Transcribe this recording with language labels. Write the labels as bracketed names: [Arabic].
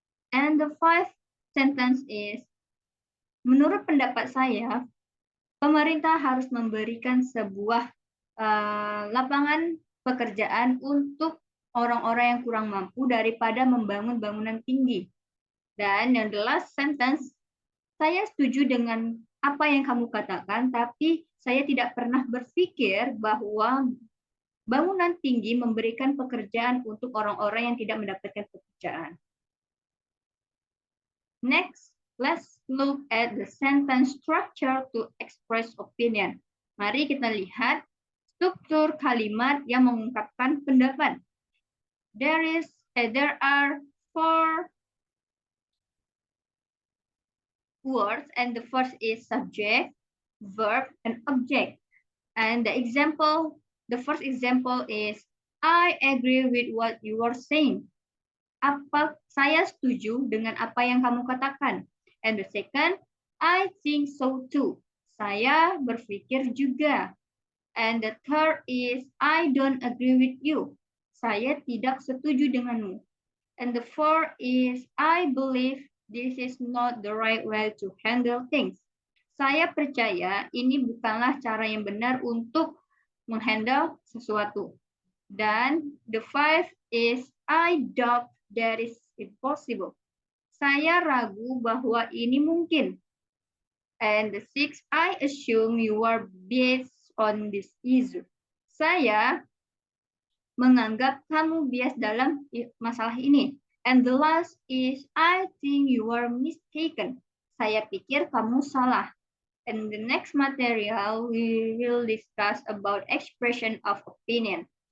[English] And the fifth sentence is, [Indonesian] menurut pendapat saya, pemerintah harus memberikan sebuah lapangan pekerjaan untuk orang-orang yang kurang mampu daripada membangun bangunan tinggi. Dan yang [English] the last sentence, [Indonesian] saya setuju dengan apa yang kamu katakan, tapi saya tidak pernah berpikir bahwa bangunan tinggi memberikan pekerjaan untuk orang-orang yang tidak mendapatkan pekerjaan. [English] Next, let's look at the sentence structure to express opinion. [Indonesian] Mari kita lihat struktur kalimat yang mengungkapkan pendapat. [English] There are four words, and the first is subject, verb, and object. And the first example is, I agree with what you are saying. [Indonesian] Saya setuju dengan apa yang kamu katakan. [English] And the second, I think so too. [Indonesian] Saya berpikir juga. [English] And the third is, I don't agree with you. [Indonesian] Saya tidak setuju denganmu. [English] And the fourth is, I believe this is not the right way to handle things. [Indonesian] Saya percaya ini bukanlah cara yang benar untuk menghandle sesuatu. [English] Dan the five is, I doubt that is impossible. [Indonesian] Saya ragu bahwa ini mungkin. [English] And the six, I assume you are based on this issue. [Indonesian] Saya menganggap kamu bias dalam masalah ini. [English] And the last is, I think you are mistaken. [Indonesian] Saya pikir kamu salah. [English] And the next material, we will discuss about expression of opinion.